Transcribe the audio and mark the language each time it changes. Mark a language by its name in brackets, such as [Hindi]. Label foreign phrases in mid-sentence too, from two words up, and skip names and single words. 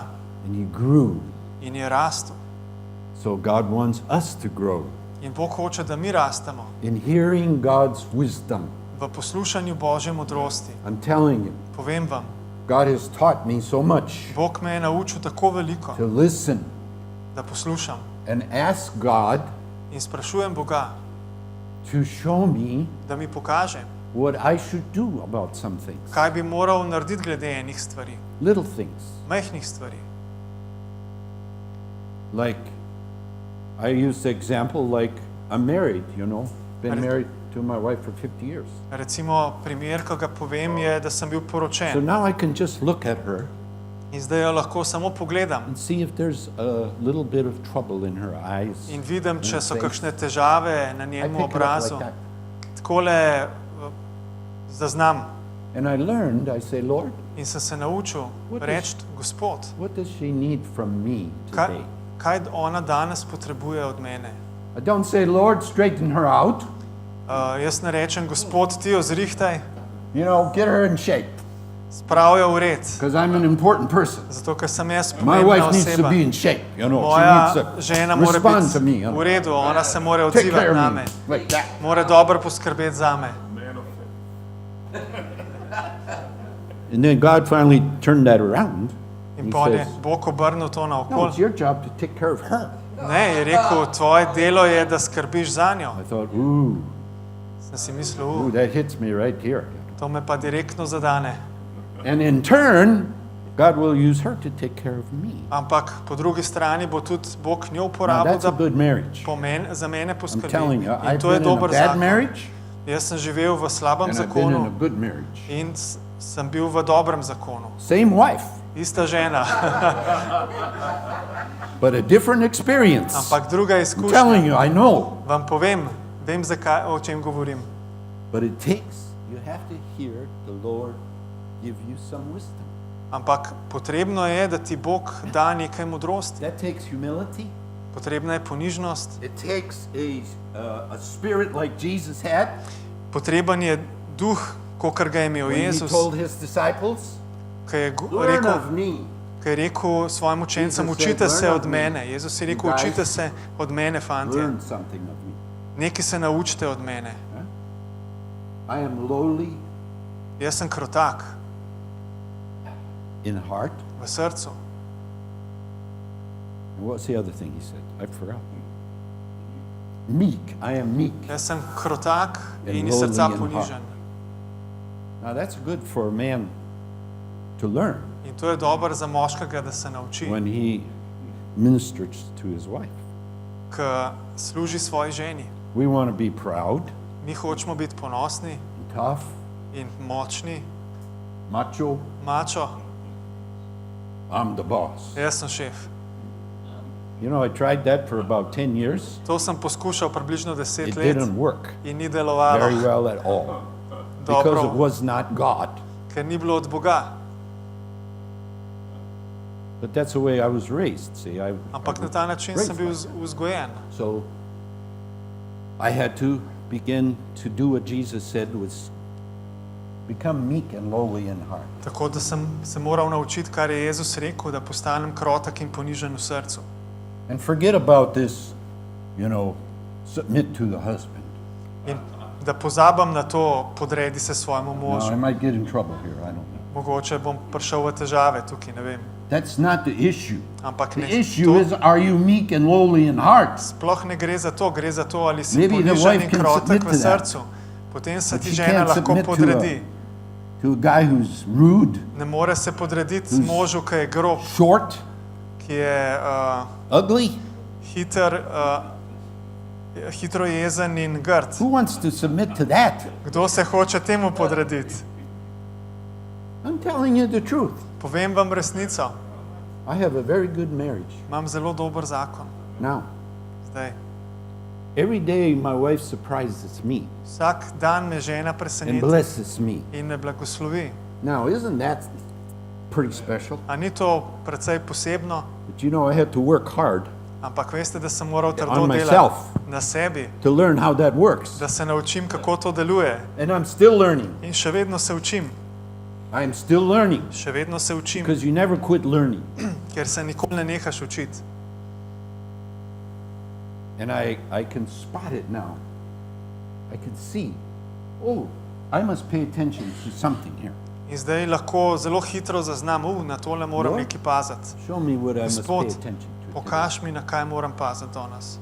[English] and he grew. [Slovenian] in je rastel. [English] So God wants us to grow [Slovenian] In Bog hoče, da mi rastemo [English] in hearing God's wisdom. [Slovenian] v poslušanju Božje modrosti. [English] I'm telling you, [Slovenian] Povem vam, [English] God has taught me so much [Slovenian] Bog me je naučil tako veliko, [English] to listen [Slovenian] da poslušam [English] and ask God [Slovenian] in sprašujem Boga, [English] to show me [Slovenian] da mi pokaže, [English] what I should do about some things, [Slovenian] kaj bi moral narediti glede enih stvari, [English] little things. [Slovenian] majhnih stvari. [English] Like, I use the example, like, I'm married, you know, been Right. married to my wife for 50 years. [Slovenian] Recimo, primer, ki ga povem, je, da sem bil [English] So [Slovenian] poročen [English] now I can just look at her [Slovenian] in zdaj jo lahko samo pogledam [English] and see if there's a little bit of trouble in her eyes. [Slovenian] in vidim, če so [English] face. [Slovenian] kakšne težave na [English] I [Slovenian] njenem [English] pick it up [Slovenian] obrazu. [English] like that. [Slovenian] Takole zaznam [English] And I learned, I say, Lord, [Slovenian] in sem se naučil [English] What is- [Slovenian] reči, Gospod, [English] what does she need from me [Slovenian] kaj, [English] today? [Slovenian] kaj ona danes potrebuje od mene? [English] I don't say, Lord, straighten her out. [Slovenian] Jaz ne rečem, Gospod, ti jo zrihtaj, [English] You know, get her in shape, [Slovenian] spravi jo v red, [English] because I'm an important person. [Slovenian] zato ker sem jaz [English] My [Slovenian] pomembna [English] wife needs to [Slovenian] oseba. [English] be in shape, you know. [Slovenian] Moja [English] She needs [Slovenian] žena [English] to [Slovenian] mora [English] respond to me, [Slovenian] biti [English] you [Slovenian] v [English] know. [Slovenian] redu, ona se mora [English] Take [Slovenian] odzivati [English] care of name, me, like that. [Slovenian] mora dobro poskrbeti zame. [English] And then God finally turned that around. [Slovenian] In [English] He [Slovenian] pol je [English] says, [Slovenian] Bog obrnil to [English] no, [Slovenian] naokol. [English] it's your job to take care of her. [Slovenian] Ne, je rekel, tvoje delo je, da skrbiš za njo. [English] I thought, ooh, [Slovenian] Sem si mislil, [English] that hits me right here. [Slovenian] to me pa direktno zadane. [English] And in turn, God will use her to take care of me. [Slovenian] Ampak po drugi strani bo tudi Bog njo [English] Now, [Slovenian] uporabil, [English] that's a [Slovenian] da [English] good marriage. [Slovenian] za mene [English] I'm [Slovenian] poskrbi. [English] telling you, [Slovenian] In [English] I've [Slovenian] to je [English] been in a [Slovenian] dober [English] bad [Slovenian] zakon. [English] marriage, [Slovenian] Jaz sem živel v slabem [English] and I've been in a [Slovenian] zakonu [English] good marriage. [Slovenian] in sem bil v dobrem zakonu. [English] Same wife, [Slovenian] Ista žena, [English] but a different experience. [Slovenian] ampak druga [English] I'm [Slovenian] izkušnja. [English] telling you, I know. [Slovenian] Vam povem, vem zakaj, o čem govorim. [English] But it takes, you have to hear the Lord give you some wisdom. [Slovenian] Ampak potrebno je, da ti Bog da nekaj modrosti. [English] That takes humility. [Slovenian] Potrebna je ponižnost. [English] It takes a spirit like Jesus had [Slovenian] Potreben je duh, kakor ga je imel [English] when he [Slovenian] Jezus, [English] told his disciples, [Slovenian] ki je [English] learn [Slovenian] rekel, [English] of me. [Slovenian] ki je rekel svojim učencem, [English] Jesus [Slovenian] učite [English] said, [Slovenian] se [English] "Learn [Slovenian] od [English] of me." [Slovenian] mene. Jezus je rekel, [English] You guys [Slovenian] učite se od mene, fantje. [English] Learn something of me. [Slovenian] Nekaj se naučite od mene. [English] I am lowly [Slovenian] Jaz sem krotak [English] in heart. [Slovenian] v srcu. [English] And what's the other thing he said? I forgot. Meek. I am meek. [Slovenian] Jaz sem krotak [English] And [Slovenian] in iz srca [English] lowly in [Slovenian] ponižen. [English] Now that's good for a man to learn [Slovenian] In to je dobro za moškega, da se nauči, [English] when he ministers to his wife. [Slovenian] ki služi svoji ženi. [English] We want to be proud, [Slovenian] Mi hočemo biti ponosni [English] and tough, [Slovenian] in močni, [English] macho. [Slovenian] mačo. [English] I'm the boss. [Slovenian] Jaz sem šef. [English] You know, I tried that for about 10 years. [Slovenian] To sem poskušal približno 10 [English] It [Slovenian] let [English] didn't work [Slovenian] in ni [English] very [Slovenian] delovalo [English] well at all because it [Slovenian] dobro, [English] was not God. [Slovenian] ker ni bilo od Boga. [English] But that's the way I was raised. See, [Slovenian] Ampak na ta način sem bil vzgojen. [English] So I had to begin to do what Jesus said was become meek and lowly in heart. [Slovenian] Tako da sem se moral naučiti, kar je Jezus rekel, da postanem krotak in ponižen v srcu. [English] And forget about this, you know, submit to the husband. [Slovenian] In da pozabam na to, podredi se svojemu [English] Now, I [Slovenian] možu. [English] might get in trouble here, I don't know. [Slovenian] Mogoče bom prišel v težave tukaj, ne vem. [English] That's not the issue. [Slovenian] Ampak [English] The [Slovenian] ne, [English] issue [Slovenian] to [English] is, are you meek and lowly in heart? [Slovenian] sploh ne gre za to, gre za to, ali si [English] Maybe the [Slovenian] ponižen [English] wife [Slovenian] in [English] can [Slovenian] krotek [English] submit [Slovenian] v [English] to that. [Slovenian] srcu. Potem se [English] But [Slovenian] ti [English] she [Slovenian] žena [English] can't [Slovenian] lahko [English] submit [Slovenian] podredi. [English] to a guy who's rude, [Slovenian] Ne more se podrediti [English] Who's- [Slovenian] možu, ki je grob, [English] short, [Slovenian] ki je [English] ugly. [Slovenian] hitro jezen in grd. [English] Who wants to submit to that? [Slovenian] Kdo se hoče temu podrediti? [English] I'm telling you the truth. [Slovenian] Povem vam resnico. [English] I have a very good marriage. [Slovenian] Imam zelo dober zakon. [English] Now, [Slovenian] Zdaj, [English] every day my wife surprises me [Slovenian] vsak dan me žena [English] and [Slovenian] preseneti [English] blesses me. [Slovenian] in me blagoslovi. [English] Now, isn't that pretty special? [Slovenian] A ni to precej posebno? [English] But you know, I had to work hard [Slovenian] Ampak veste, da sem moral trdo [English] on [Slovenian] delati [English] myself [Slovenian] na sebi, [English] to learn how that works. [Slovenian] da se naučim, kako to deluje. [English] And I'm still learning. [Slovenian] In še vedno se učim. [English] I'm still learning [Slovenian] Še vedno se učim, [English] because you never quit learning. [Slovenian] ker se nikoli ne nehaš učiti. [English] And I can spot it now. I can see, oh, I must pay attention to something here. [Slovenian] In zdaj lahko zelo hitro zaznam, na tole moram [English] No. [Slovenian] nekaj paziti. [English] Show me what I must pay [Slovenian] Gospod, [English] attention to. today. [Slovenian] pokaž mi, na kaj moram paziti danes.